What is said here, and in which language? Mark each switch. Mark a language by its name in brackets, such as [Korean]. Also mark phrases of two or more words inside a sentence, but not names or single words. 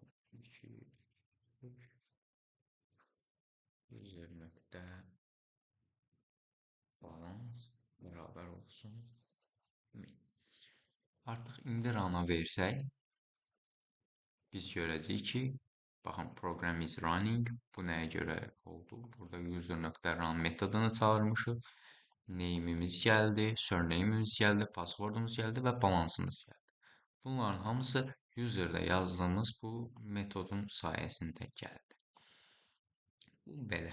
[Azerbaijani] 2, 3. User nöqtə balans bərabər olsun. Artıq indi rana versək, biz görəcəyik ki, baxın, [English] program is running. [Azerbaijani] Bu nəyə görə oldu? Burada user.run metodunu çağırmışıq. Name'imiz gəldi, surname'imiz gəldi, passwordumuz gəldi və balansımız gəldi. Bunların hamısı user'da yazdığımız bu metodun sayəsində gəldi. Bu belə.